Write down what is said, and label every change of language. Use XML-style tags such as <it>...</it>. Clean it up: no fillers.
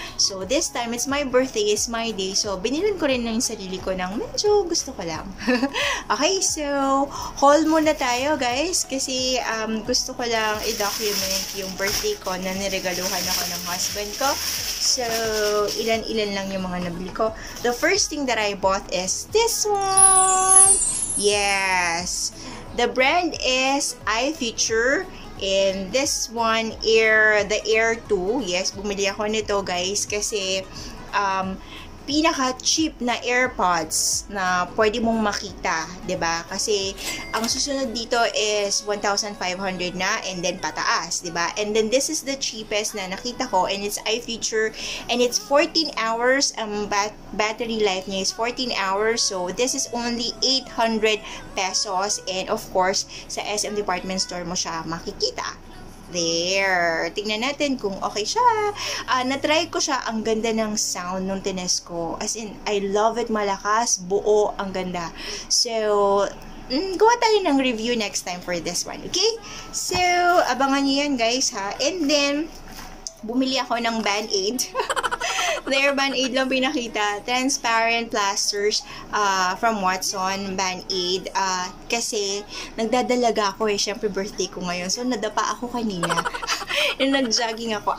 <en>So, this time, it's my birthday, it's my day.</en> <tl>So, binilan ko rin ng sarili ko ng medyo gusto ko lang. Okay, so, haul muna tayo, guys, kasi gusto ko lang i-document yung birthday ko na niregaluhan ako ng husband ko. So, ilan-ilan lang yung mga nabili ko.</tl> <en>The first thing that I bought is this one. Yes. The brand is iFeature. And this one, the Air 2.</en> <tl>Yes, bumili ako nito, guys, kasi pinaka-cheap na AirPods na pwede mong makita, 'di ba? Kasi ang susunod dito is 1,500 na and then pataas, 'di ba?</tl> <en>And then this is the cheapest</en> <tl>na nakita ko</tl> <en>and it's iFeature and it's 14 hours</en> <tl>ang battery life niya</tl> <en>is 14 hours. So this is only 800 pesos and of course</en> <tl>sa SM department store mo siya makikita. There. Tingnan natin kung okay siya. Na-try ko siya. Ang ganda ng sound nung tines ko.</tl> <en>As in, I love it.</en> <tl>Malakas. Buo. Ang ganda. So, gawa tayo ng review next time for this one. Okay? So, abangan nyo yan, guys, ha? And then, bumili ako ng Band-Aid.</tl> <en>There, Band-Aid</en> <tl>lang pinakita.</tl> <en>Transparent plasters from Watson, Band-Aid.</en> <tl>Kasi, nagdadalaga ako eh. Siyempre, birthday ko ngayon. So, nadapa ako kanina. Nag-jogging ako.</tl>